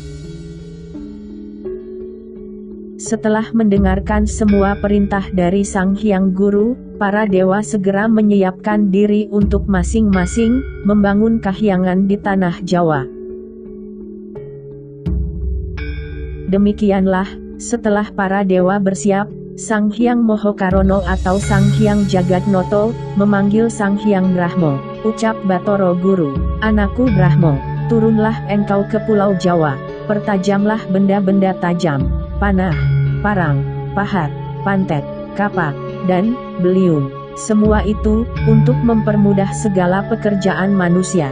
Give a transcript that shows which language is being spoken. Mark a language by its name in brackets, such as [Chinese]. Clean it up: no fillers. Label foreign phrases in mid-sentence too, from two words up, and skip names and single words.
[Indonesian] Setelah mendengarkan semua perintah dari Sang Hyang Guru, para dewa segera menyiapkan diri untuk masing-masing, membangun kahyangan di tanah Jawa. Demikianlah, setelah para dewa bersiap, Sang Hyang Mohokarono atau Sang Hyang Jagatnoto, memanggil Sang Hyang Brahmo. Ucap Batara Guru, "Anakku Brahmo, turunlah engkau ke Pulau Jawa, pertajamlah benda-benda tajam, panah, parang, pahat, pantet, kapak, dan beliung. Semua itu, untuk mempermudah segala pekerjaan manusia.